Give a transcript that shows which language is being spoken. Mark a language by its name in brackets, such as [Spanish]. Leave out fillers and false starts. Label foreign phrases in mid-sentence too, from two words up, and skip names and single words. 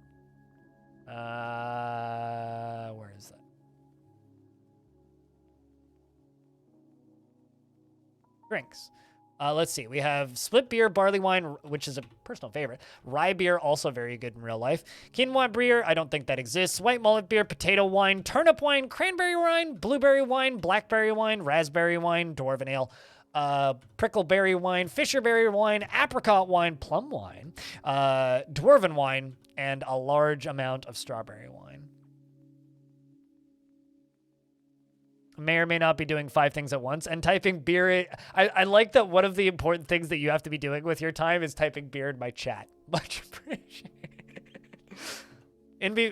[English] Where is that? Drinks. Let's see. We have split beer, barley wine, which is a personal favorite. Rye beer, also very good in real life. Quinoa beer, I don't think that exists. White mullet beer, potato wine, turnip wine, cranberry wine, blueberry wine, blackberry wine, raspberry wine, dwarven ale, prickleberry wine, fisherberry wine, apricot wine, plum wine, dwarven wine, and a large amount of strawberry wine. may or may not be doing 5 things at once. And typing beer, I like that one of the important things that you have to be doing with your time is typing beer in my chat. Much appreciated.